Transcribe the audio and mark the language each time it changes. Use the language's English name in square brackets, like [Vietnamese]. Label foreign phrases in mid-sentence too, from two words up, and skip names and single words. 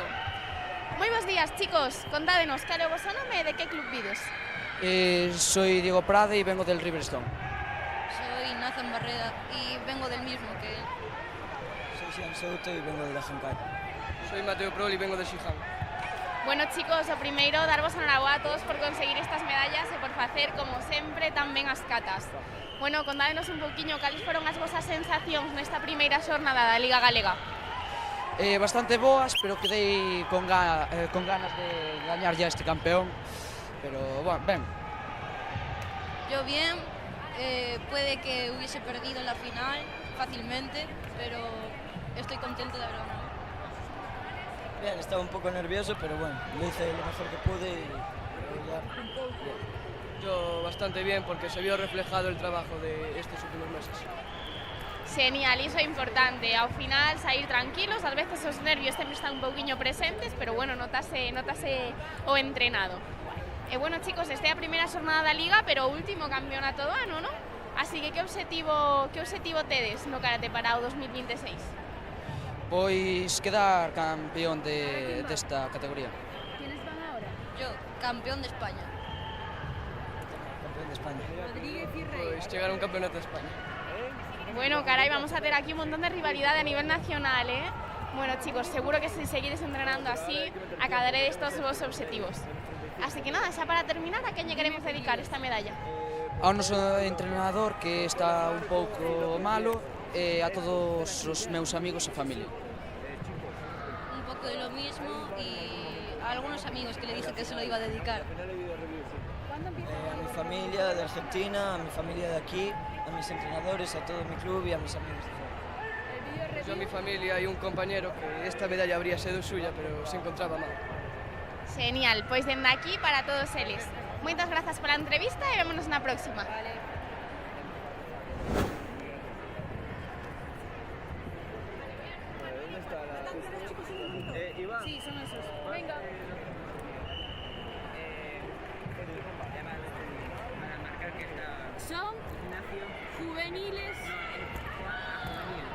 [Galician] Moi bos días, chicos. Contádenos, cal é o vosso nome e de que club vides? [Spanish] Soy Diego Prada y vengo del Riverstone. Soy Nathan Barrera y vengo del mismo que él. Soy Sean Souto y vengo de la Genkai. Soy Mateo Prol y vengo de Shihan. [Galician] Bueno, chicos, o primeiro, darvos enhoraboa a todos por conseguir estas medallas e por facer, como sempre, tan ben as catas. Bueno, contádenos un pouquiño cales foron as vosas sensacións nesta primeira xornada da Liga Galega. Bastante boas, pero quedei con ganas de gañar ya este campeón. Pero, bueno, ben. [Spanish] Yo bien, puede que hubiese perdido en la final fácilmente, pero estoy contento de haber ganado. Bien, estaba un poco nervioso, pero bueno, lo hice lo mejor que pude y ya. Yo bastante bien porque se vio reflejado el trabajo de estos últimos meses. [Galician] Genial, iso é importante. Ao final, sair tranquilos, ás veces os nervios sempre están un pouquiño presentes, pero bueno, notase o entrenado. E bueno, chicos, esta é a primeira xornada da Liga, pero o último campeonato do ano, non? Así que que obxectivo tedes no karate para o 2026? Pois quedar campeón desta categoría. [Spanish] ¿Quiénes van ahora? Yo, campeón de España. Campeón de España. Rodríguez y Rey. [Galician] Pois chegar a un campeonato de España. [Spanish] Bueno, caray, vamos a tener aquí un montón de rivalidad a nivel nacional, ¿eh? [Galician] Bueno, chicos, seguro que si seguides entrenando así, acabaréis todos vos objetivos. Así que nada, xa para terminar, a quen lle queremos dedicar esta medalla? Ao noso entrenador, que está un pouco malo, e a todos os meus amigos e familia. [Spanish] Un poco de lo mismo y a algunos amigos que le dije que se lo iba a dedicar. A mi familia de Argentina, a mi familia de aquí, a mis entrenadores, a todo mi club y a mis amigos de fuera. Yo a mi familia y un compañero que esta medalla habría sido suya, pero se encontraba mal. [Galician] Genial, pois dende aquí para todos eles. Moitas grazas pola entrevista e vémonos na próxima. [Spanish] Vale. ¿Dónde está la...? Iván. Sí, son esos. Venga. Son juveniles